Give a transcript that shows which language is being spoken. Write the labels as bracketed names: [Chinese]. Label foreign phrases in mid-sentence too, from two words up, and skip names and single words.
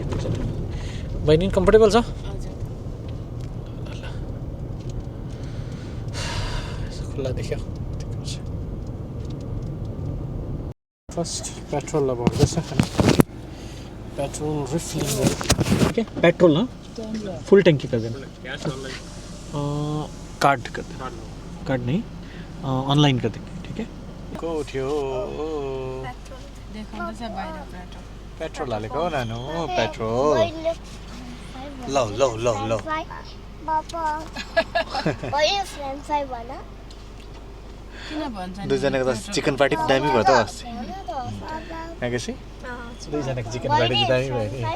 [Nepali] बहिनी कम्फर्टेबल छ. खुल्ला देख्यो. फर्स्ट पेट्रोल अब हुँदैछ पेट्रोल रिफिलिङ ओके पेट्रोल [Hindi] फुल टैंकी कर देना कार्ड कर देना कार्ड नहीं ऑनलाइन कर देंगे ठीक है [Nepali] को थियो पेट्रोल हालेको नानु पेट्रोल लौ लौ लौ लौ दुईजनाको त चिकन पार्टी दामी भयो त अस्ति आएपछि दुईजनाको चिकन पार्टी दामी भयो